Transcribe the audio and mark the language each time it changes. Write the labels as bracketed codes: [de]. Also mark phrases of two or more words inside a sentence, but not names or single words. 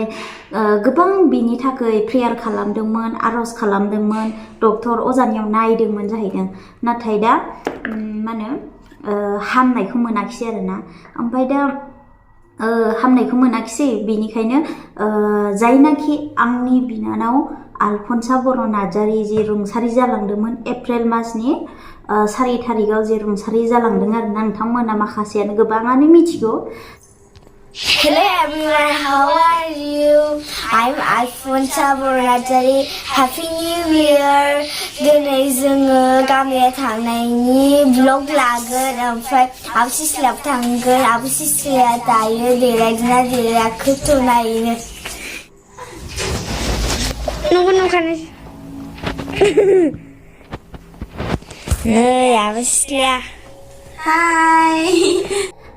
[brx] गोबां बिनि थाखाय प्रेयार खालामदोंमोन आर'ज खालामदोंमोन डक्टर अजानियाव नायदोंमोन जाहैदों नाथाय दा मा होनो हामनायखौ मोनाखिसै आरोना ओमफ्राय दा हामनायखौ मोनाखिसै बेनिखायनो जायनाखि आंनि बिनानाव आलफनसा बर' नार्जारी जे रुंसारि जालांदोंमोन एप्रिल मासनि 4 थारिखआव जे रुंसारि जालांदों आरोना नोंथांमोना माखासेयानो गोबाङानो मिथिगौ [en] Hello everyone, how are you? I'm Alphonsa Twinaini. Happy New Year! [brx] Today जोङो गामियाव थांनायनि vlog लागोन ओमफ्राय आब सिस्लायाव थांगोन आब सिस्लाया दायो देलायदोंना देलायाखैथ' नायनो नंखानो नै आब सिस्लाया हाय